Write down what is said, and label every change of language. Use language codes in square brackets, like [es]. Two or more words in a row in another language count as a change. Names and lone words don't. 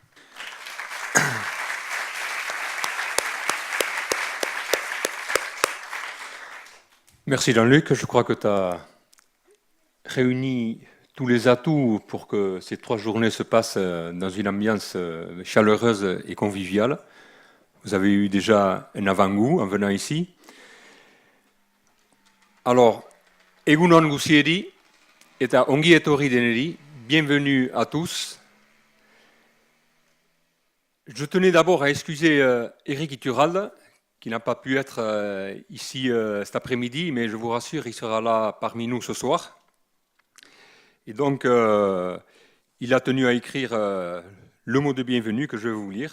[fr] Merci Jean-Luc, je crois que tu as réuni tous les atouts pour que ces 3 journées se passent dans une ambiance chaleureuse et conviviale. Vous avez eu déjà un avant-goût en venant ici. Alors, [eu] egunon guzieri eta ongi etorri deneri, [fr] bienvenue à tous. Je tenais d'abord à excuser Éric Iturralde, qui n'a pas pu être ici cet après-midi, mais je vous rassure, il sera là parmi nous ce soir. Et donc, il a tenu à écrire le mot de bienvenue que je vais vous lire.